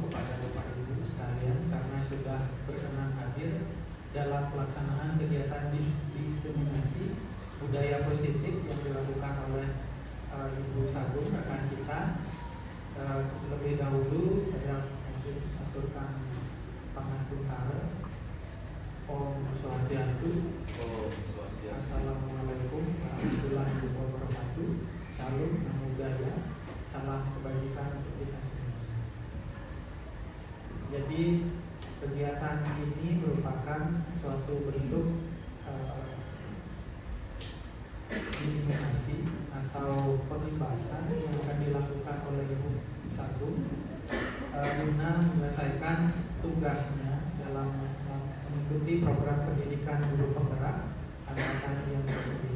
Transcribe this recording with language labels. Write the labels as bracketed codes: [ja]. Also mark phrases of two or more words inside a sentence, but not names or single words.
[id] kepada Bapak Ibu sekalian karena sudah berkenan hadir dalam pelaksanaan kegiatan diseminasi budaya positif yang dilakukan oleh Ibu Sagung rekan kita. Terlebih dahulu saya aturkan pangastuntara. [ban] Om Swastiastu. [ar] السلام عليكم ورحمة الله وبركاته. [pi] Salam Namo Buddhaya. [id] Salam kebajikan untuk kita semua. Jadi kegiatan ini merupakan suatu bentuk diseminasi atau penugasan yang akan dilakukan oleh Ibu Sagung guna menyelesaikan tugasnya dalam mengikuti program pendidikan guru penggerak angkatan yang ke-9.